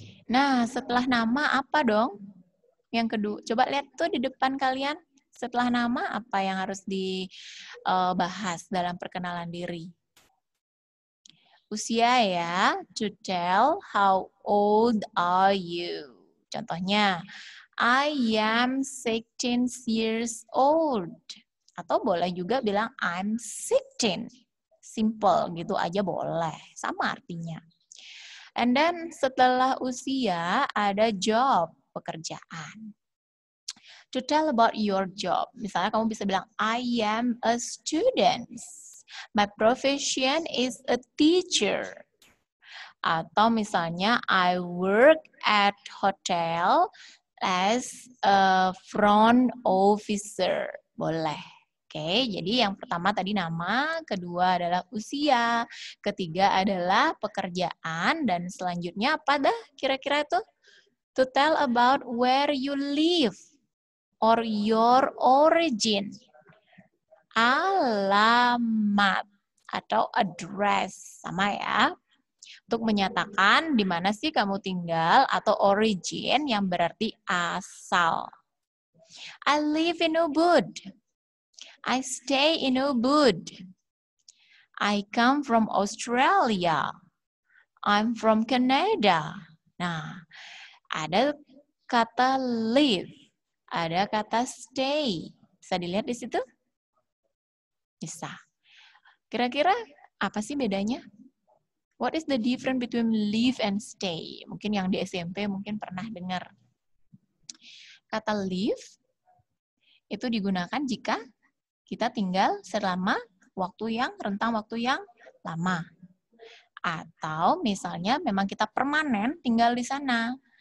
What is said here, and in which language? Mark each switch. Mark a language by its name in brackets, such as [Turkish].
[Indonesian] Nah, setelah nama apa dong? Yang kedua, coba lihat tuh di depan kalian. Setelah nama apa yang harus dibahas dalam perkenalan diri? Usia ya, [English] to tell how old are you. Contohnya, I am 16 years old. [Indonesian] Atau boleh juga bilang [English] I'm 16. [Indonesian] Simple gitu aja boleh. Sama artinya. [English] And then [Indonesian] setelah usia ada job, pekerjaan. [English] To tell about your job. [Indonesian] Misalnya kamu bisa bilang [English] I am a student. My profession is a teacher. [Indonesian] Atau misalnya [English] I work at hotel as a front officer. [Indonesian] Boleh. Oke, jadi yang pertama tadi nama, kedua adalah usia, ketiga adalah pekerjaan, dan selanjutnya apa dah kira-kira itu? [English] To tell about where you live or your origin. [Indonesian] Alamat atau address, sama ya. Untuk menyatakan di mana sih kamu tinggal, atau origin yang berarti asal. [English] I live in Ubud. I stay in Ubud. I come from Australia. I'm from Canada. [Indonesian] Nah, ada kata live, ada kata stay. Bisa dilihat di situ? Bisa. Kira-kira apa sih bedanya? [English] What is the difference between live and stay? [Indonesian] Mungkin yang di SMP mungkin pernah dengar. Kata live itu digunakan jika kita tinggal selama rentang waktu yang lama. Atau misalnya memang kita permanen tinggal di sana.